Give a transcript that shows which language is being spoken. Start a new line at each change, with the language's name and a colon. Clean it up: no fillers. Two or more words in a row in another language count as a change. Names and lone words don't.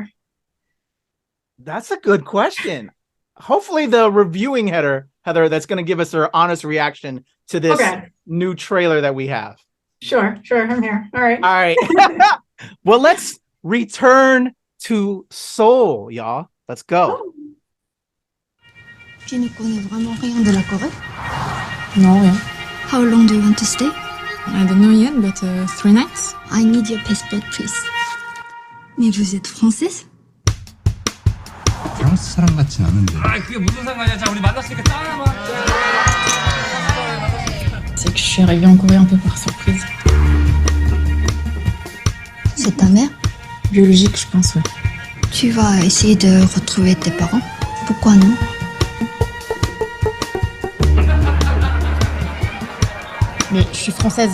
English: That's a good question. Hopefully the reviewing Heather, that's going to give us her honest reaction to this new trailer that we have. Sure. I'm here. All right. Well, let's return to Seoul, y'all. Let's go.
French: Tu ne connais vraiment rien de la Corée? Non, rien.
English: How long do you want to stay? I don't know yet, but 3 nights. I need your passport, please.
French: Mais vous êtes française?
Korean: 프랑스 사람 같진 않은데. 그게 무슨 상관이야? 자, 우리 만났으니까 짠.
French: C'est que je suis arrivée en Corée un peu par surprise. C'est ta mère? Biologique, je pense, ouais. Tu vas essayer de retrouver tes parents? Pourquoi non? Mais je suis française.